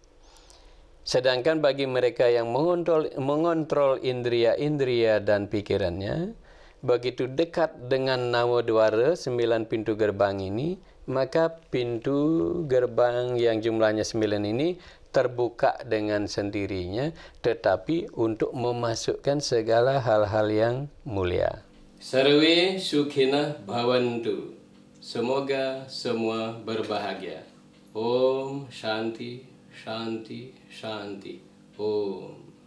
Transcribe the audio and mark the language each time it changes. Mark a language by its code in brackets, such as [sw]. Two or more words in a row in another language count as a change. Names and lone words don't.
[id] Sedangkan bagi mereka yang mengontrol indria-indria dan pikirannya, begitu dekat dengan Nawadwara, 9 pintu gerbang ini, maka pintu gerbang yang jumlahnya 9 ini terbuka dengan sendirinya, tetapi untuk memasukkan segala hal-hal yang mulia. [sa] Sarve sukhina bhavantu. [id] Semoga semua berbahagia. [sa] Om Shanti, Shanti, Shanti. Om.